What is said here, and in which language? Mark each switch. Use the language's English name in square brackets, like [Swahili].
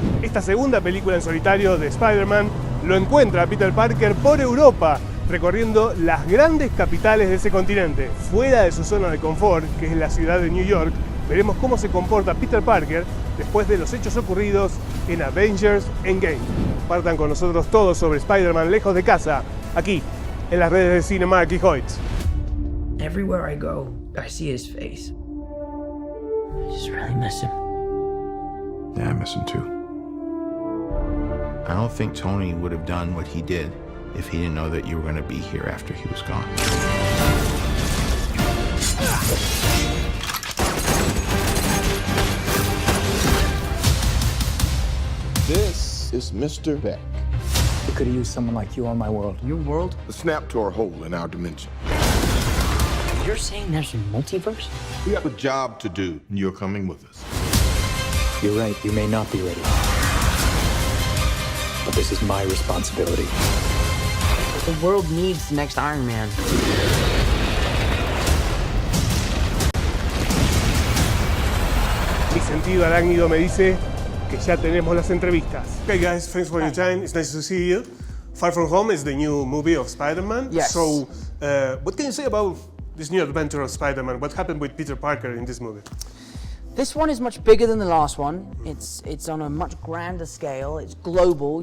[Spanish] Esta segunda película en solitario de Spiderman lo encuentra a Peter Parker por Europa, recorriendo las grandes capitales de ese continente. Fuera de su zona de confort, que es la ciudad de New York, veremos cómo se comporta Peter Parker después de los hechos ocurridos en Avengers Endgame. Partan con nosotros todos sobre Spider-Man lejos de casa, aquí, en las redes de Cinemark y Hoyts. [English] Everywhere I go, I see his face. I just really miss him. Yeah, I miss him too. I don't think Tony would have done what he did if he didn't know that you were going to be here after he was gone. This is Mr. Beck. We could have used someone like you on my world. Your world? The snap to our hole in our dimension. You're saying there's a multiverse? We have a job to do, and you're coming with us. You're right, you may not be ready. But this is my responsibility. The world needs the next Iron Man. [Spanish] Mi sentido arácnido me dice que ya tenemos las entrevistas. [English] Okay guys, thanks for your time. It's nice to see you. Far From Home is the new movie of Spider-Man. Yes. So, what can you say about this new adventure of Spider-Man? What happened with Peter Parker in this movie? This one is much bigger than the last one. It's on a much grander scale. It's global.